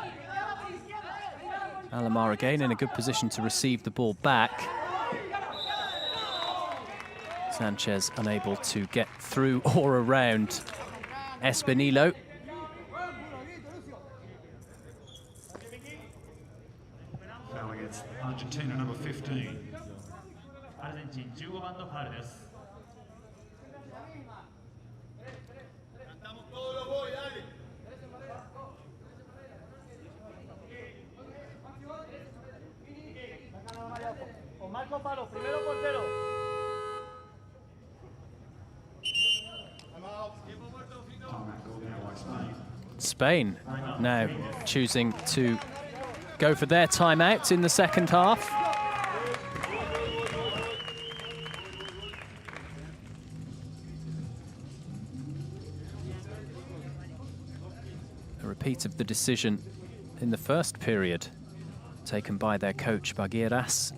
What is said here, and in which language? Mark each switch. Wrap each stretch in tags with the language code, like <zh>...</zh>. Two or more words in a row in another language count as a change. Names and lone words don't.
<en>Alomar again in a good position to receive the ball back. Sanchez unable to get through or around Espinillo. Foul against Argentina, number 15.</en> <ja>アルゼンチン15番のファウルです。</ja> <es>Cantamos todos los boys, dale. Con Marco Palo, primero portero.</es> <en>Timeout called now by Spain. Spain now choosing to go for their timeout in the second half. A repeat of the decision in the first period taken by their coach Bagueras.</en>